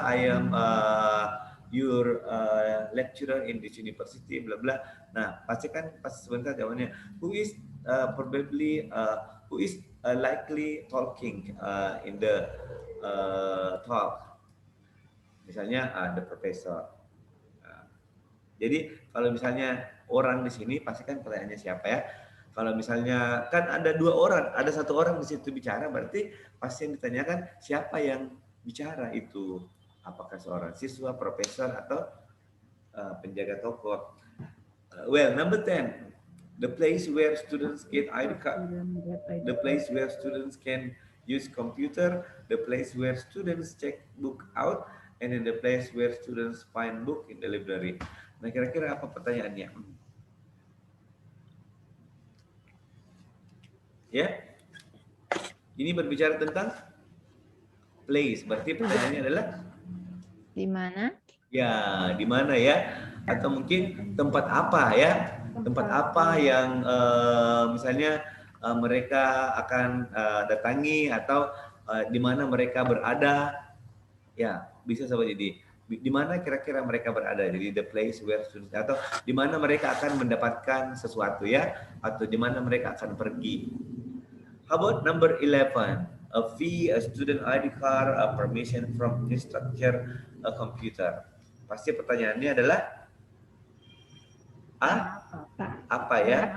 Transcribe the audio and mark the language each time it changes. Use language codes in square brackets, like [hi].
[en] I am your lecturer in this university, blah blah. [id] Nah, pasti sebentar jawabannya. [en] Who is probably who is likely talking in the talk? [id] Misalnya [en] the professor. [id] Jadi kalau misalnya orang di sini pasti kan pertanyaannya siapa ya? Kalau misalnya kan ada dua orang, ada satu orang di situ bicara, berarti pasti yang ditanyakan siapa yang bicara itu, apakah seorang siswa, profesor, atau penjaga toko. [en] Well, number 10, the place where students get ID card, the place where students can use computer, the place where students check book out, and then the place where students find book in the library. [id] Nah, kira-kira apa pertanyaannya? Ya, ini berbicara tentang place. Berarti pertanyaannya adalah Di mana? ya, di mana ya? Atau mungkin tempat apa ya? Tempat apa yang misalnya mereka akan datangi, atau di mana mereka berada? Ya, bisa seperti ini. Di mana kira-kira mereka berada? Jadi [en] the place where students, [id] atau di mana mereka akan mendapatkan sesuatu ya, atau di mana mereka akan pergi. [en] How about number 11? A fee, a student ID card, a permission from instructor, a computer. [id] Pasti pertanyaannya adalah apa ya?